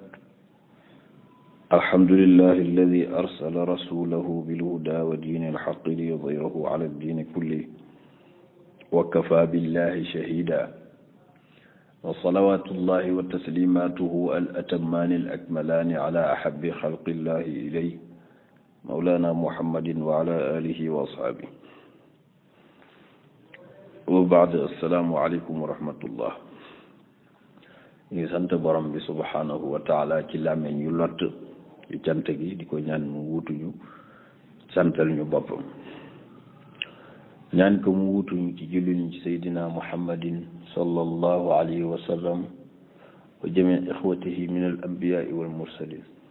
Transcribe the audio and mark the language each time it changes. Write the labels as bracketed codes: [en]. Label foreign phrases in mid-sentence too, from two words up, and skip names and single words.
[ar] الحمد لله الذي أرسل رسوله بالهدى ودين الحق ليظهره على الدين كله وكفى بالله شهيدا وصلوات الله وتسليماته الأتمان الأكملان على أحب خلق الله إليه مولانا محمد وعلى آله وأصحابه وبعد السلام عليكم ورحمة الله [wo] ñu sant borom bi [ar] سبحانه وتعالى [wo] ci làmmiñ yu lott yu cant gi di ko ñaan mu wutuñu santal ñu boppam ñaan ko mu wutuñu ci julli ñu ci [ar] سيدنا محمد صلى الله عليه وسلم وجميع إخوته من الأنبياء والمرسلين